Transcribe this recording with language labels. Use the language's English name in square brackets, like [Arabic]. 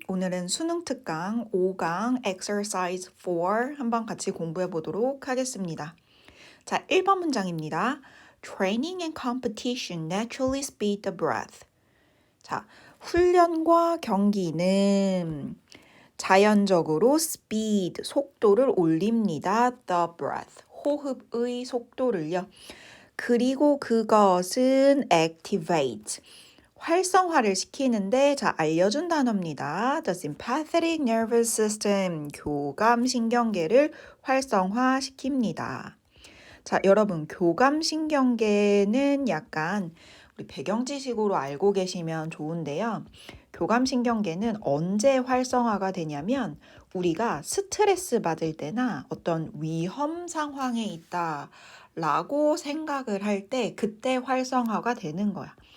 [Korean] 오늘은 수능 특강 5강 exercise 4 한번 같이 공부해 보도록 하겠습니다. 자, 1번 문장입니다. [English] Training and competition naturally speed the breath. [Korean] 자, 훈련과 경기는 자연적으로 speed, 속도를 올립니다. [English] The breath, [Korean] 호흡의 속도를요. 그리고 그것은 activate, 활성화를 시키는데 자 알려준 단어입니다. [English] The sympathetic nervous system, [Korean] 교감신경계를 활성화시킵니다. 자 여러분 교감신경계는 약간 우리 배경 지식으로 알고 계시면 좋은데요. 교감신경계는 언제 활성화가 되냐면 우리가 스트레스 받을 때나 어떤 위험 상황에 있다 라고 생각을 할 때 그때 활성화가 되는 거야.